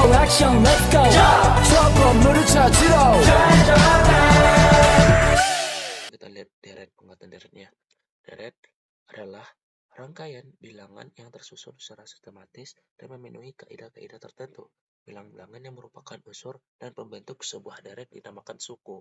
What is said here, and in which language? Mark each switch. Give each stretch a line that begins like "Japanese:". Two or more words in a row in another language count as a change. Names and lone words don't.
Korean: 형
English: let's go
Korean: 저 건물을 찾으러
Indonesian: Kita lihat deret, penguatan deretnya. Deret adalah rangkaian bilangan yang tersusun secara sistematis dan memenuhi kaidah-kaidah tertentu. Bilangan-bilangan yang merupakan unsur dan pembentuk sebuah deret dinamakan suku.